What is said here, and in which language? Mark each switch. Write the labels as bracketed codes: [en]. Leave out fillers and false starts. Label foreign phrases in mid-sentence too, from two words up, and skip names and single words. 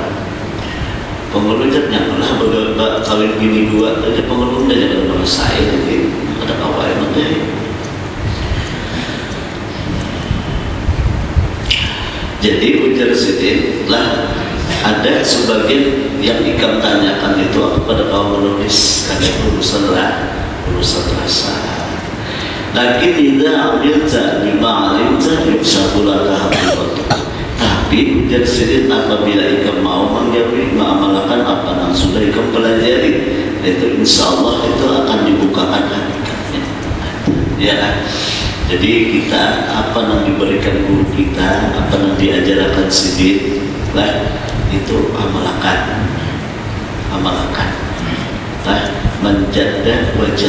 [bjn] Pengurus nyaman lah, baga kawin bini dua, jadi pengurus udah jangan merasain, jadi ada apa emang deh. Jadi ujar Sidin lah, ada sebagian yang ikam tanyakan itu kepada kaum menulis karena urusan rasa. [ar] لكن إذا عملت بما علمت يسبل لك حقه. [bjn] Tapi ujar Sidin apabila ikam mau mengamalkan apa yang sudah ikam pelajari, itu insyaallah itu akan dibukakan hakikatnya. Ya kan? Jadi kita apa yang diberikan guru kita, apa yang diajarkan Sidin, lah itu amalkan, lah menjadah wajah.